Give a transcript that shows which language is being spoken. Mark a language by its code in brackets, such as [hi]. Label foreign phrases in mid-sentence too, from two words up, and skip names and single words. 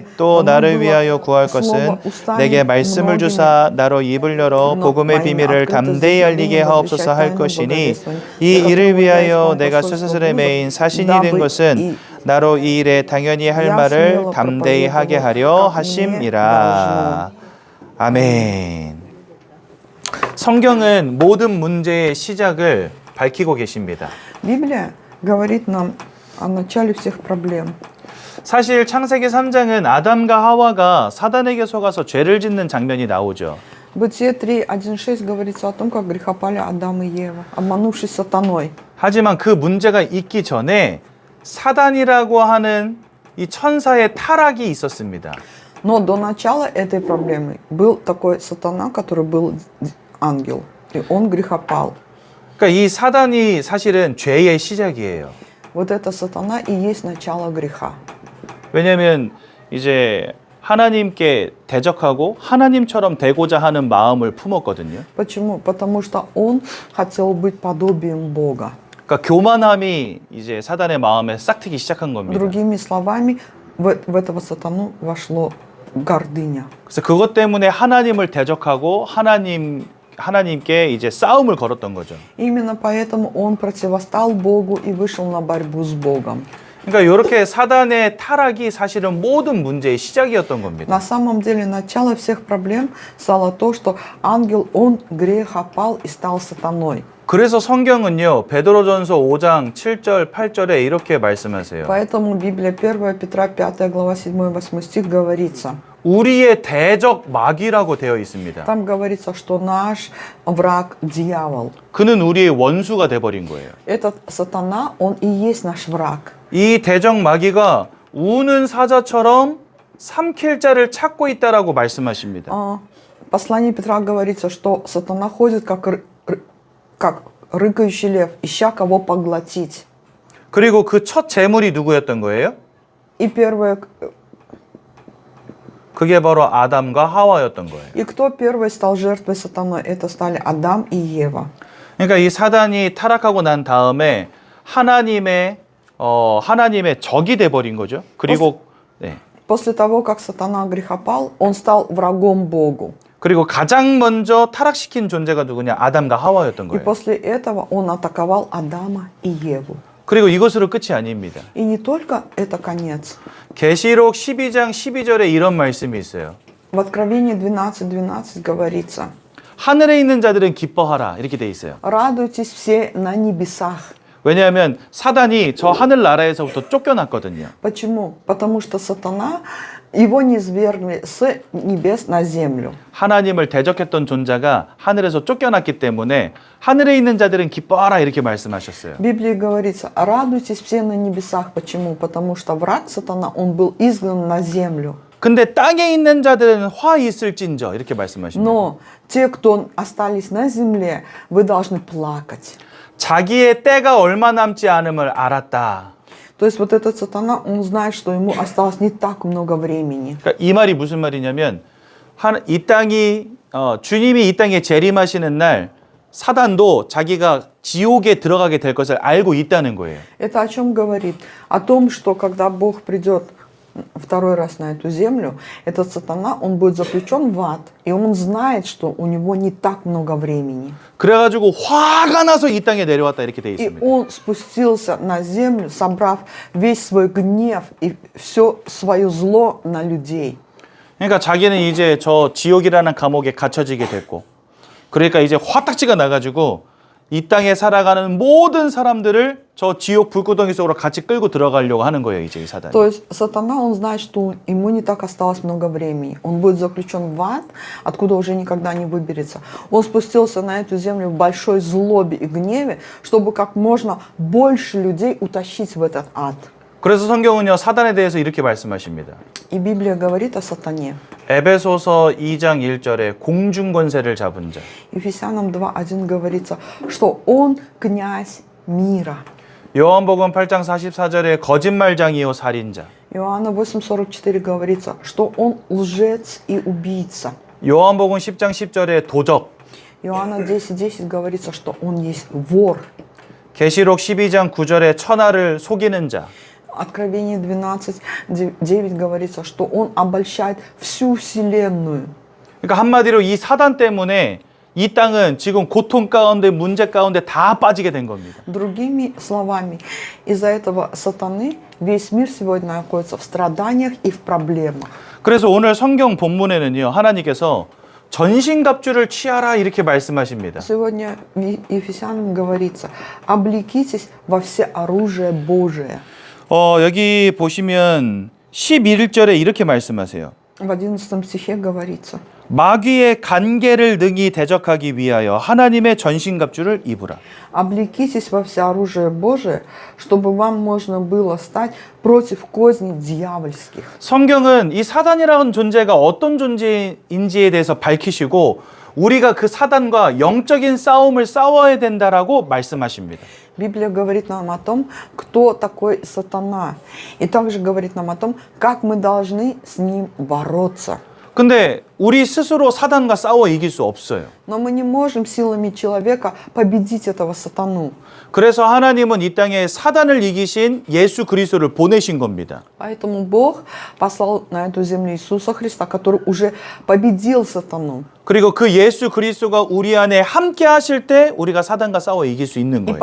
[ko] 또 나를 위하여 구할 것은 내게 말씀을 주사 나로 입을 열어 복음의 비밀을 담대히 알리게 하옵소서 할 것이니 이 일을 위하여 내가 쇠사슬에 매인 사신이 된 것은 나로 이 일에 당연히 할 말을 담대히 하게 하려 하심이라. 아멘. 성경은 모든 문제의 시작을 밝히고 계십니다. [ru] Библия говорит нам о начале всех проблем. [ko] 사실 창세기 3장은 아담과 하와가 사단에게 속아서 죄를 짓는 장면이 나오죠. [ru] Бытие 3:1-6 говорится о том, как грехопали Адам и Ева, обманувшись сатаной. [ko] 하지만 그 문제가 있기 전에 사단이라고 하는 이 천사의 타락이 있었습니다. [ru] Но до начала этой проблемы был такой сатана, который был ангел, и он грехопал. [ko] 그러니까 이 사단이 사실은 죄의 시작이에요. [ru] Вот это сатана и есть начало греха. [ko] 왜냐하면 이제 하나님께 대적하고 하나님처럼 되고자 하는 마음을 품었거든요. [ru] Почему? Потому что он хотел быть подобием Бога. [ko] 그러니까 교만함이 이제 사단의 마음에 싹 트기 시작한 겁니다. [ru] Другими словами, в этого сатану вошло гордыня. [ko] 그래서 그것 때문에 하나님을 대적하고 하나님께 이제 싸움을 걸었던 거죠. [ru] Именно поэтому он противостал Богу и вышел на борьбу с Богом. [ko] 그러니까 이렇게 사단의 타락이 사실은 모든 문제의 시작이었던 겁니다. [ru] На самом деле начало всех проблем стало то, что ангел, он грехопал и стал сатаной. [ko] 그래서 성경은요, 베드로전서 5장 7절, 8절에 이렇게 말씀하세요. [ru] Поэтому Библия 1 Петра 5 глава 7-8 стих говорится. [ko] 우리의 대적 마귀라고 되어 있습니다. [ru] Там говорится, что наш враг дьявол. [ko] 그는 우리의 원수가 돼버린 거예요. [ru] Этот сатана, он и есть наш враг. [ko] 이 대적 마귀가 우는 사자처럼 삼킬 자를 찾고 있다라고 말씀하십니다. [ru] В послании Петра говорится, что сатана ходит как рыкающий лев, ища кого поглотить. [ko] 그리고 그 첫 제물이 누구였던 거예요? [ru] И первое, [ko] 그게 바로 아담과 하와였던 거예요. [ru] и кто первый стал жертвой сатаны? Это стали Адам и Ева. [ko] 그러니까 이 사단이 타락하고 난 다음에 하나님의 적이 돼버린 거죠. 그리고 네. [ru] После того, как сатана грехопал, он стал врагом Богу. [ko] 그리고 가장 먼저 타락시킨 존재가 누구냐? 아담과 하와였던 [ru] И [ko] 거예요. [ru] после этого он атаковал Адама и Еву. [ko] 그리고 이것으로 끝이 아닙니다. [ru] И не только это конец. [ko] 계시록 12장 12절에 이런 말씀이 있어요. [ru] В Откровении 12:12 говорится: [ko] 하늘에 있는 자들은 기뻐하라. 이렇게 돼 있어요. [ru] «Радуйтесь все на небесах». [ko] 왜냐하면 사단이 저 하늘 나라에서부터 쫓겨났거든요. [ru] Почему? Потому что сатана, его низвергли с небес на землю. [ko] 하나님을 대적했던 존재가 하늘에서 쫓겨났기 때문에 하늘에 있는 자들은 기뻐하라 이렇게 말씀하셨어요. [ru] В Библии говорится: «Радуйтесь все на небесах». Почему? Потому что враг сатана, он был изгнан на землю. [ko] 근데 땅에 있는 자들은 화 있을진저 이렇게 말씀하십니다. [ru] Но те, кто остались на земле, вы должны плакать. [ko] 자기의 때가 얼마 남지 않음을 알았다. [ru] То есть вот этот сатана, он знает, что ему осталось не так много времени. [ko] 그러니까 이 말이 무슨 말이냐면 이 땅이 주님이 이 땅에 재림하시는 날 사단도 자기가 지옥에 들어가게 될 것을 알고 있다는 거예요. [ru] Это о чем говорит? О том, что когда Бог придет второй раз на эту землю, этот сатана, он будет заключен в ад, и он знает, что у него не так много времени. [ko] 그래가지고 화가 나서 이 땅에 내려왔다 이렇게 돼 [ru] И [ko] 있습니다. [ru] он спустился на землю, собрав весь свой гнев и все свое зло на людей. [ko] 그러니까 자기는 이제 저 지옥이라는 감옥에 갇혀지게 됐고, 그러니까 이제 화딱지가 나가지고 이 땅에 살아가는 모든 사람들을 저 지옥 불구덩이 속으로 같이 끌고 들어가려고 하는 거예요, 이제 이 사단이. [ru] То есть сатана, он знает, что ему не так осталось много времени. Он будет заключен в ад, откуда уже никогда не выберется. Он спустился на эту землю в большой злобе и гневе, чтобы как можно больше людей утащить в этот ад. [ko] 그래서 성경은요, 사단에 대해서 이렇게 말씀하십니다. [ru] И Библия говорит о сатане. [ko] 에베소서 2장 1절에 공중권세를 잡은 자. [ru] Ефесянам 2:1 говорится, что он князь мира. [ko] 요한복음 8장 44절에 거짓말장이요 살인자. [ru] Иоанна 8:44 говорится, что он лжец и убийца. [ko] 요한복음 10장 10절에 도적. [ru] Иоанна 10:10 говорится, что он есть вор. [ko] 계시록 12장 9절에 천하를 속이는 자. [ru] Откровение 12:9 говорится, что он обольщает всю вселенную. [ko] 그러니까 한마디로 이 사단 때문에 이 땅은 지금 고통 가운데 문제 가운데 다 빠지게 된 겁니다. [ru] Другими словами, из-за этого сатаны весь мир сегодня находится в страданиях и в проблемах. [ko] 그래서 오늘 성경 본문에는요, 하나님께서 전신갑주를 취하라 이렇게 말씀하십니다. [ru] Сегодня в Ефесянам говорится: облекитесь во все оружие Божие. [ko] 여기 보시면 11절에 이렇게 말씀하세요. [ru] В 11 стихе говорится: [ko] 마귀의 간계를 능히 대적하기 위하여 하나님의 전신갑주를 입으라. [ru] облекитесь во все оружие Божие, чтобы вам можно было стать против козней дьявольских. [ko] 성경은 이 사단이라는 존재가 어떤 존재인지에 대해서 밝히시고 우리가 그 사단과 영적인 싸움을 싸워야 된다라고 말씀하십니다. [ru] Библия говорит нам о том, кто такой сатана, и также говорит нам о том, как мы должны с ним бороться. [ko] 근데 우리 스스로 사단과 싸워 이길 수 없어요. [ru] Но мы не можем силами человека победить этого сатану. [ko] 그래서 하나님은 이 땅에 사단을 이기신 예수 그리스도를 보내신 겁니다. [ru] Поэтому Бог послал на эту землю Иисуса Христа, который уже победил сатану. [ko] 그리고 그 예수 그리스도가 우리 안에 함께 하실 때 우리가 사단과 싸워 이길 수 있는 [ru] И